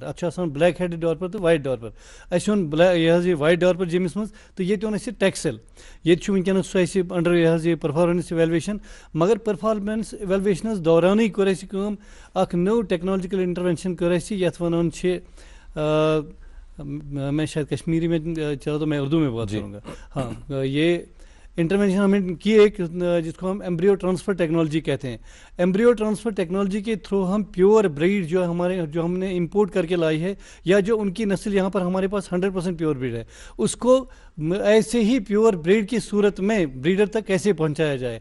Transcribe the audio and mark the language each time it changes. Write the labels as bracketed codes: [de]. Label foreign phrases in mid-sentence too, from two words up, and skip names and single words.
[ks] اَتھ چھُ آسان بلیک ہیڈٕڈ ڈارپر تہٕ وایٹ ڈارپر. اَسہِ اوٚن یہِ حظ یہِ وایٹ ڈارپر جیٚمِس منٛز تہٕ ییٚتہِ اوٚن اَسہِ ٹیکسل. ییٚتہِ چھُ وٕنکٮ۪نس سُہ اَسہِ انڈر یہِ حظ یہِ [en] performance evaluation [ks] مگر [en] performance evaluations [ks] دورانٕے کوٚر اَسہِ کٲم اکھ نٔو [en] technological intervention [ks] کٔر اَسہِ یَتھ وَنان چھِ [ur] میں شاید کشمیری میں چلا تو میں اردو میں بات کروں گا. ہاں یہ انٹروینشن ہم نے کی ایک جس کو ہم [en] embryo transfer technology [ur] کہتے ہیں. [en] embryo transfer technology [ur] کے تھرو ہم [en] pure bred [ur] جو ہم نے امپورٹ کر کے لائی ہے یا جو ان کی نسل یہاں پر ہمارے پاس 100% [en] pure bred [ur] ہے اس کو ایسے ہی [en] pure bred [ur] کی صورت میں بریڈر تک کیسے پہنچایا جائے.